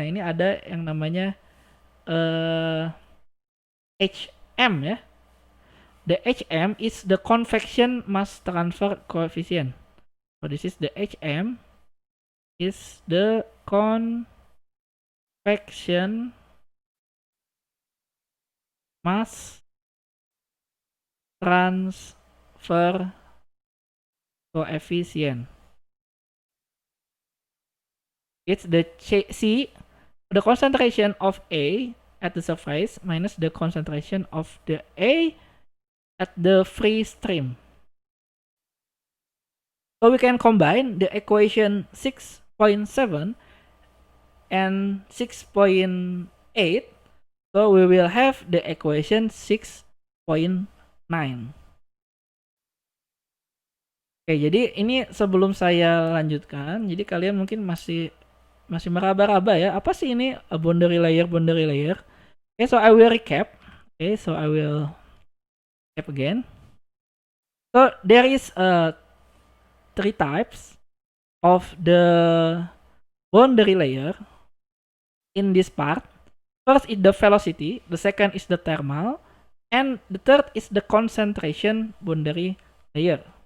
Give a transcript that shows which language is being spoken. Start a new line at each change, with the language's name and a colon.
Indonesian: Nah, ini ada yang namanya HM, ya.
English: The HM is the convection mass transfer coefficient. So this is the HM is the convection mass transfer coefficient. It's the C, the concentration of A at the surface minus the concentration of the A at the free stream. So we can combine the equation 6.7 and 6.8. So we will have the equation 6.9.
Indonesian: Oke, jadi ini sebelum saya lanjutkan, jadi kalian mungkin masih meraba-raba ya, apa sih ini boundary layer?
English: Okay, so I will recap. Okay, so I will recap again. So there is three types of the boundary layer in this part. First is the velocity, the second is the thermal, and the third is the concentration boundary layer.